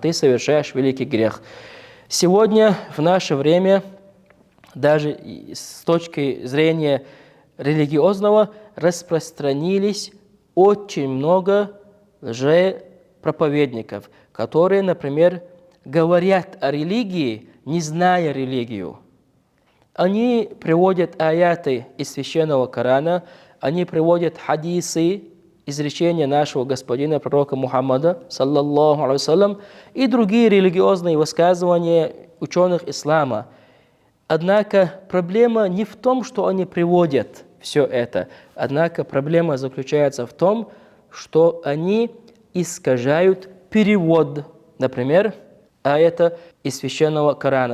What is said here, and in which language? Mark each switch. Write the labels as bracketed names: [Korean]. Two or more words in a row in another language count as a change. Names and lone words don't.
[Russian] Ты совершаешь великий грех. Сегодня, в наше время, даже с точки зрения религиозного, распространились очень много лжепроповедников, которые, например, говорят о религии, не зная религию. Они приводят аяты из Священного Корана, они приводят хадисы, изречения нашего господина, пророка Мухаммада, [Arabic] صلى الله عليه وسلم, [Russian] и другие религиозные высказывания ученых ислама. Однако проблема не в том, что они приводят все это. Однако проблема заключается в том, что они искажают перевод, например, аята из Священного Корана.